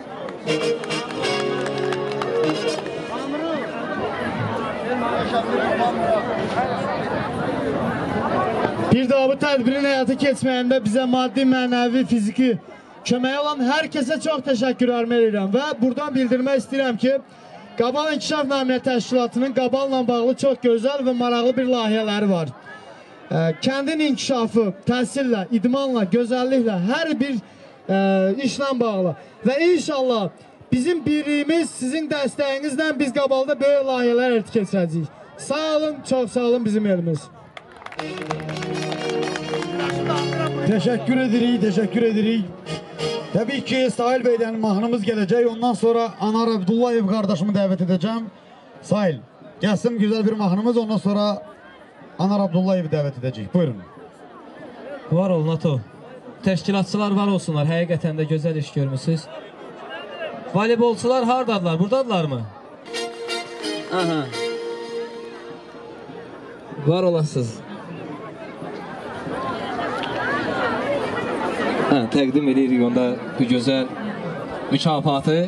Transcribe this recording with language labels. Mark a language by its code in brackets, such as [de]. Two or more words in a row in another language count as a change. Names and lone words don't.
[az] Bir daha bu tədbirin həyata keçməyində bizə maddi, mənəvi, fiziki kömək olan hər kəsə çox təşəkkürlərimi edirəm və buradan bildirmək istəyirəm ki, Qabal İnkişaf naminə təşkilatının Qaballa bağlı çox gözəl və maraqlı bir layihələri var. Kəndin inkişafı, təhsillə, idmanla, gözəlliklə, hər bir işlə bağlı və inşallah bizim birliyimiz, sizin dəstəyinizlə biz Qabalda böyük layihələr həyata keçirəcəyik. Sağ olun, çox sağ olun bizim elimiz. Teşekkür edirik. [tr] Tabii ki Sahil Bey'den mahnımız gelecek. Ondan sonra Anar Abdullayev kardeşimi davet edeceğim. Sahil, gelsin güzel bir mahnımız. Ondan sonra Anar Abdullayev'i davet edecek. Buyurun. [az] Var olun Ato. Təşkilatçılar var olsunlar. Həqiqətən də gözəl iş görmüsünüz. Voleybolçular hardadılar? Buradadılar mı? Aha. Var olasınız. Təqdim edirik onda bu gözəl mükafatı.